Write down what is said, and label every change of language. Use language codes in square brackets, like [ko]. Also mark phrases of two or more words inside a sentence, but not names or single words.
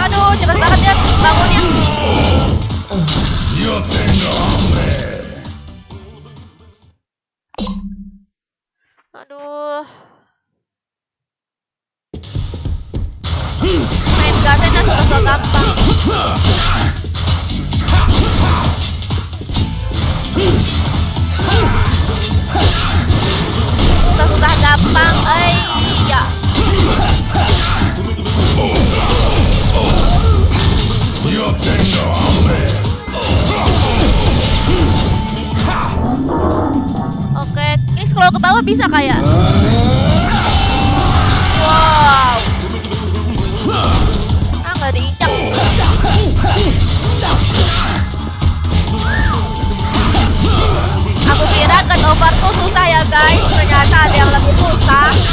[id] Aduh, cepet banget ya bangunnya. [es] Yo tengo hambre. [id] Aduh. Main gasnya susah gampang. Susah gampang, ya. [es] Yo tengo hambre. [id] Oke, ini scroll ke bawah bisa kayak. Wow. Ah, nggak diinjak. Aku kira [en] cut over [id] tuh susah ya guys, ternyata ada yang lebih susah.